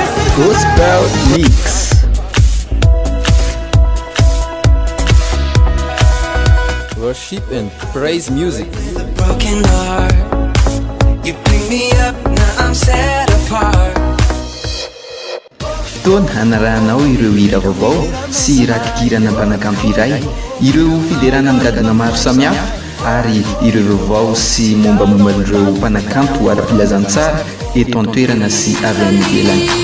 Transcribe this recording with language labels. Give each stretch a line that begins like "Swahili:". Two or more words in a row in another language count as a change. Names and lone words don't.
English: Gospel Mix. Worship and praise music. Broken heart, you pick me up, now I'm set apart.
Malagasy: Fotoana hanarahanao ireo hira vaovao sy raha-kikirana mpanakanto iray, ireo fiderana migadana maro samihafa ary ireo vaovao sy mombamomban'ireo mpanakanto ara-pilazantsara eto an-toerana sy avy amin'ny ivelany.